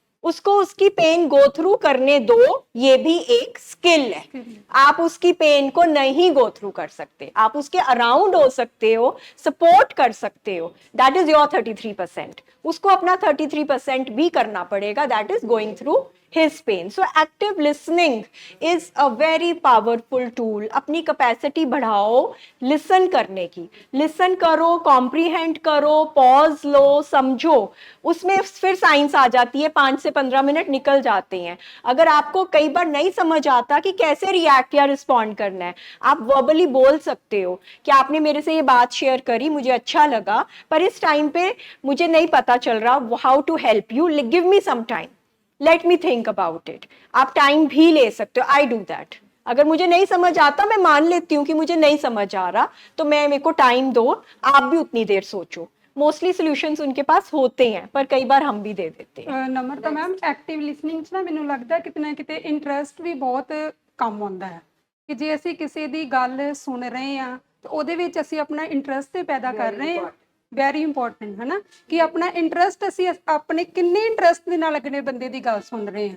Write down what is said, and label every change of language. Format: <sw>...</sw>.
<hi>उसको उसकी pen go through करने दो, ये भी एक स्किल है। आप उसकी पेन को नहीं गो थ्रू कर सकते, आप उसके अराउंड हो सकते हो, सपोर्ट कर सकते हो,</hi> <en>That is your 33%।</en> <hi>उसको अपना 33% भी करना पड़ेगा,</hi> <en>That is going through his pain. So active listening is a very powerful tool.</en> <hi>अपनी कैपेसिटी बढ़ाओ लिसन करने की, लिसन करो, कॉम्प्रीहेंड करो, पॉज लो, समझो। उसमें फिर साइंस आ जाती है, 5 से 15 मिनट निकल जाते हैं। अगर आपको कई बार नहीं समझ आता कि कैसे रिएक्ट या रिस्पॉन्ड करना है, आप वर्बली बोल सकते हो कि आपने मेरे से ये बात शेयर करी, मुझे अच्छा लगा, पर इस टाइम पे मुझे नहीं पता चल रहा</hi> <en>How to help you, give me some time, let me think about it.</en> <hi>आप टाइम भी ले सकते हो,</hi> <en>I do that.</en> <hi>अगर मुझे नहीं समझ आता, मैं मान लेती हूँ कि मुझे नहीं समझ आ रहा, तो मेरे को टाइम दो, आप भी उतनी देर सोचो। मोस्टली सॉल्यूशंस उनके पास होते हैं, पर कई बार हम भी दे देते हैं।</hi> <pa>ਨਮਰਤਾ ਮੈਮ ਐਕਟਿਵ ਲਿਸਨਿੰਗ 'ਚ ਨਾ ਮੈਨੂੰ ਲੱਗਦਾ ਕਿਤੇ ਨਾ ਕਿਤੇ ਇੰਟਰਸਟ ਵੀ ਬਹੁਤ ਕੰਮ ਆਉਂਦਾ ਹੈ ਕਿ ਜੇ ਅਸੀਂ ਕਿਸੇ ਦੀ ਗੱਲ ਸੁਣ ਰਹੇ ਹਾਂ ਤੇ ਉਹਦੇ ਵਿੱਚ ਅਸੀਂ ਆਪਣਾ ਇੰਟਰਸਟ ਤੇ ਪੈਦਾ ਕਰ ਰਹੇ ਹਾਂ। ਵੈਰੀ ਇੰਪੋਰਟੈਂਟ ਹੈ ਨਾ ਕਿ ਆਪਣਾ ਇੰਟਰਸਟ ਅਸੀਂ ਆਪਣੇ ਕਿੰਨੇ ਇੰਟਰਸਟ ਦੇ ਨਾਲ ਅਗਲੇ ਬੰਦੇ ਦੀ ਗੱਲ ਸੁਣ ਰਹੇ ਹਾਂ,</pa>